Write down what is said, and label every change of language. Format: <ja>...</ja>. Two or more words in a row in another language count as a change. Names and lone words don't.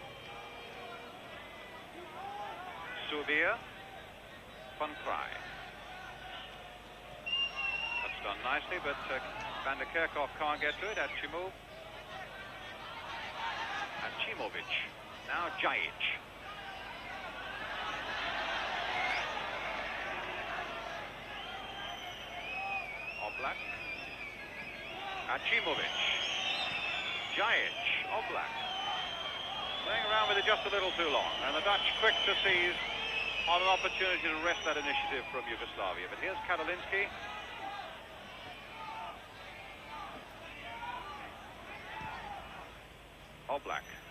<en>Suvia. Van Krij. That's done nicely, but Van der Kerkhoff can't get to it. Achimovic. Now Džajić. Oblak. Achimovic. Džajić. Oblak. Playing around with it just a little too long. And the Dutch quick to seize on an opportunity to wrest that initiative from Yugoslavia. But here's Karolinski. Oblak.</en>